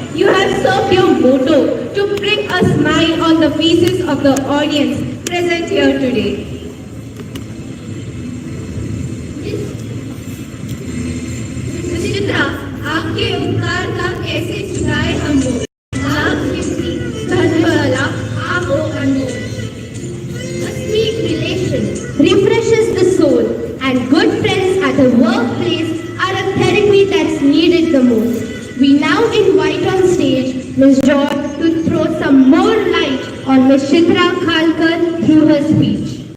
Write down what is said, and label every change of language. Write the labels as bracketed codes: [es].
[en] You have served your motto to bring a smile on the faces of the audience present here today. [hi] Miss Chitra, आपके उपकार का कैसे चुकाए हम लोग? लाख कीमती धनवाला आपको अनमोल. [en] A sweet relation refreshes the soul, and good friends at the workplace are a therapy that's needed the most. We now invite on stage Ms. Joy to throw some more light on Ms. Chitra Khalkar through her speech.